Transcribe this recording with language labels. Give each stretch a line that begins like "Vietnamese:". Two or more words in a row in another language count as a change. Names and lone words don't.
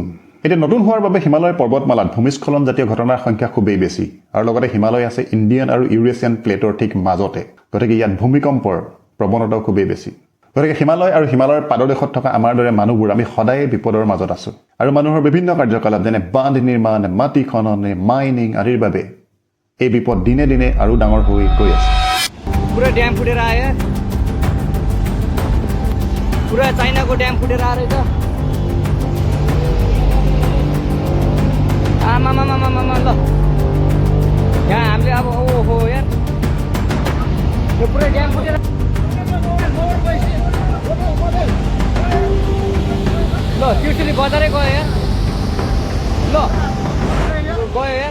Assamese: এতিয়া নতুন হোৱাৰ বাবে হিমালয় পৰ্বতমালাত ভূমিস্খলন জাতীয় ঘটনাৰ সংখ্যা খুবেই বেছি আৰু লগতে হিমালয় আছে ইণ্ডিয়ান আৰু ইউৰেছিয়ান প্লেটৰ ঠিক মাজতে, গতিকে ইয়াত ভূমিকম্পৰ প্ৰৱণতাও খুবেই বেছি। গতিকে হিমালয় আৰু হিমালয়ৰ পাদদেশত থকা আমাৰ দৰে মানুহবোৰ আমি সদায়ে বিপদৰ মাজত আছোঁ আৰু মানুহৰ বিভিন্ন কাৰ্যকলাপ যেনে বান্ধ নিৰ্মাণ, মাটি খনন, মাইনিং আদিৰ বাবে এই বিপদ দিনে দিনে আৰু ডাঙৰ হৈ গৈ আছে।
Nepali: पूरा ड्याम फुटेर आयो, पूरा चाइनाको ड्याम फुटेर आएर रहेछ। आमामामामामा ल यहाँ हामीले अब ओहो यार यो पुरै ड्याम फुटेर ल त्रिशुली बजारै गयो यार, ल गयो यार।